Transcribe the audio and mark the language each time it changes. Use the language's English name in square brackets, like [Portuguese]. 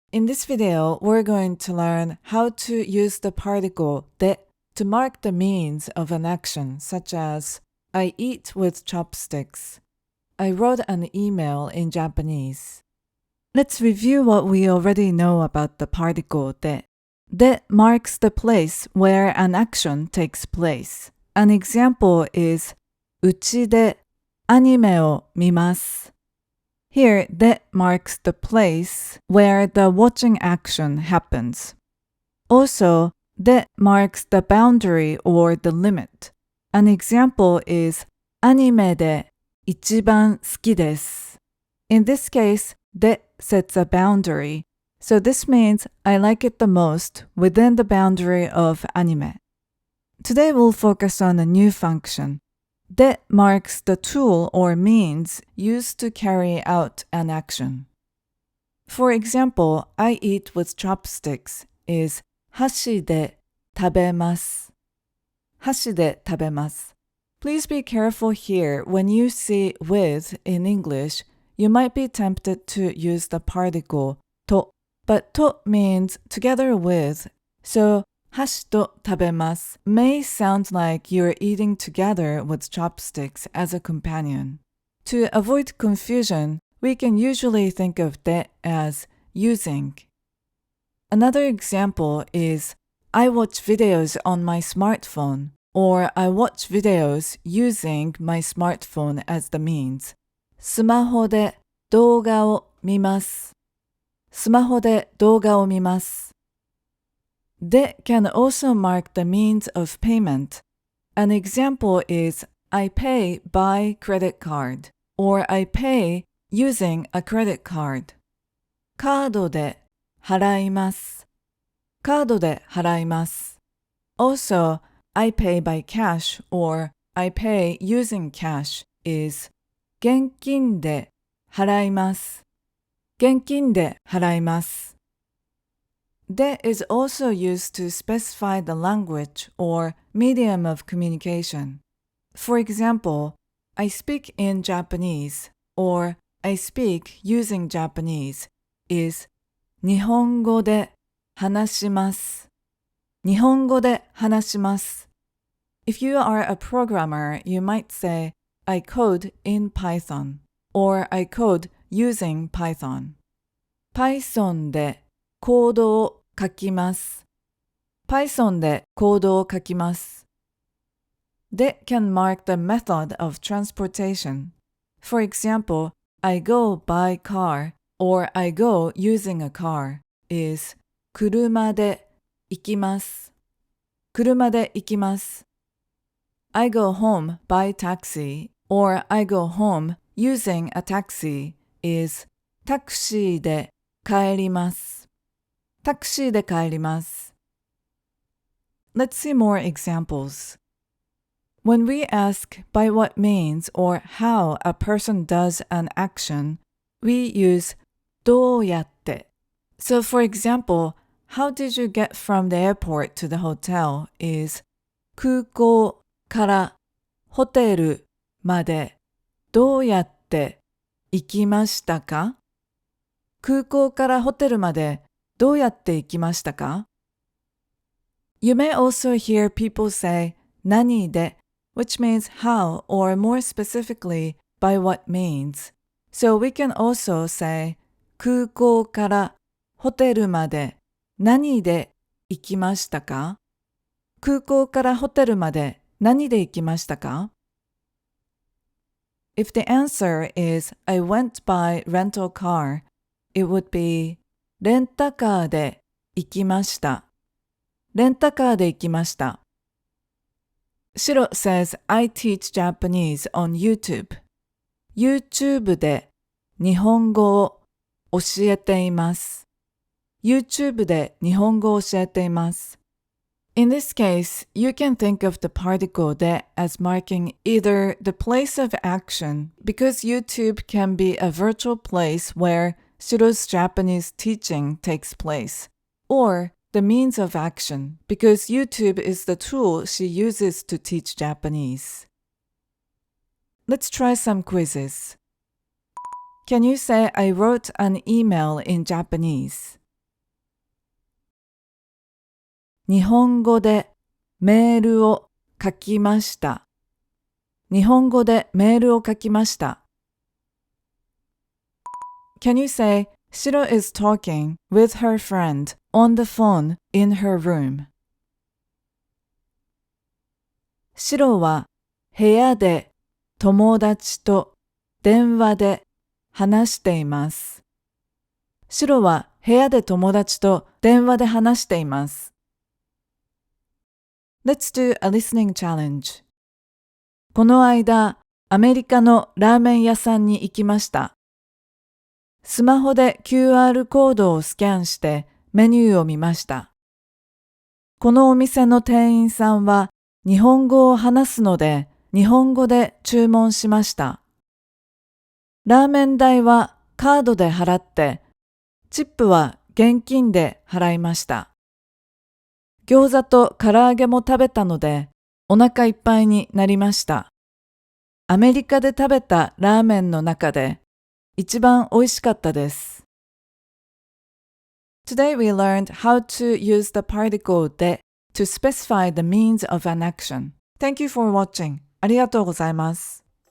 [English] In this video, we're going to learn how to use the particle で to mark the means of an action, such as I eat with chopsticks. I wrote an email in Japanese. Let's review what we already know about the particle で. で marks the place where an action takes place. An example is [Japanese] うちでアニメを見ます. [English] Here, で marks the place where the watching action happens. Also, で marks the boundary or the limit. An example is [Japanese] アニメで一番好きです. [English] In this case, で sets a boundary, so this means I like it the most within the boundary of anime. Today we'll focus on a new function. で marks the tool or means used to carry out an action. For example, I eat with chopsticks is [Japanese] 箸で食べます. 箸で食べます. [English] Please be careful here. When you see with in English, you might be tempted to use the particle と, but と means together with, so [Japanese] 箸と食べます [English] may sound like you're eating together with chopsticks as a companion. To avoid confusion, we can usually think of で as using. Another example is I watch videos on my smartphone, or I watch videos using my smartphone as the means. [Japanese] スマホで動画を見ます.スマホで動画を見ます. [English] で can also mark the means of payment. An example is I pay by credit card, or I pay using a credit card. [Japanese] カードで払います.カードで払います. [English] Also, I pay by cash or I pay using cash is [Japanese] 現金で払います. 現金で払います. [English] で is also used to specify the language or medium of communication. For example, I speak in Japanese or I speak using Japanese is [Japanese] 日本語で話します. 日本語で話します. [English] If you are a programmer, you might say, I code in Python, or I code using Python. [Japanese] Python でコードを書きます. Python でコードを書きます. [English] で can mark the method of transportation. For example, I go by car, or I go using a car is [Japanese] 車で行きます. 車で行きます. [English] I go home by taxi, or I go home using a taxi is [Japanese] タクシーで帰ります. タクシーで帰ります. [English] Let's see more examples. When we ask by what means or how a person does an action, we use どうやって. So for example, how did you get from the airport to the hotel is [Japanese] 空港からホテルまでどうやって行きましたか? 空港からホテルまでどうやって行きましたか? [English] You may also hear people say 何で, which means how or more specifically by what means. So we can also say [Japanese] 空港からホテルまで何で行きましたか? 空港からホテルまで何で行きましたか? [English] If the answer is I went by rental car, it would be [Japanese] レンタカーで行きました. レンタカーで行きました. [English] Shiro says I teach Japanese on YouTube. [Japanese] YouTube で日本語を教えています. YouTube で日本語を教えています. [English] In this case, you can think of the particle で as marking either the place of action, because YouTube can be a virtual place where Shiro's Japanese teaching takes place, or the means of action, because YouTube is the tool she uses to teach Japanese. Let's try some quizzes. Can you say I wrote an email in Japanese? [Japanese] 日本語でメールを書きました。日本語でメールを書きました。 Can you say, Shiro is talking with her friend on the phone in her room? シロは部屋で友達と電話で話しています。シロは部屋で友達と電話で話しています。 Let's do a listening challenge. この間、アメリカのラーメン屋さんに行きました。スマホで QR コードをスキャンしてメニューを見ました。このお店の店員さんは日本語を話すので日本語で注文しました。ラーメン代はカードで払って、チップは現金で払いました。餃子と唐揚げも食べたのでお腹いっぱいになりました。アメリカで食べたラーメンの中で一番美味しかったです。 [English] Today we learned how to use the particle で to specify the means of an action. Thank you for watching. [Japanese] ありがとうございます。